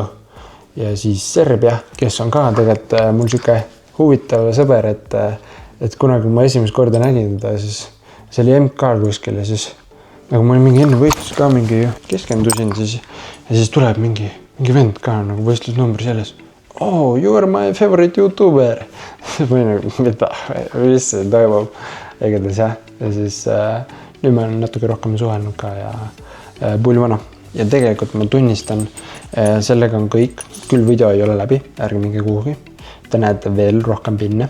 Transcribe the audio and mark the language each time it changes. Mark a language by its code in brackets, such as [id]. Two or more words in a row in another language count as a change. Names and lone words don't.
[et] Ja siis Serbia, kes on ka tegelikult mul siuke huvitav sõber, et kunagi ma esimest korda nägin ta, siis see oli MK kuskil ja siis nagu ma olin mingi enne võistlus ka mingi keskendusin siis ja siis tuleb mingi vend ka nagu võistlusnumbri selles. [en] Oh, you are my favorite YouTuber. [et] Või nagu, mida, mis see toimub. Igatahes jah. Ja siis nüüd ma olen natuke rohkem suhelnud ka ja pulvana. Ja tegelikult ma tunnistan, sellega on kõik. Küll video ei ole läbi, ärge minge kuhugi. Te näete veel rohkem pinne.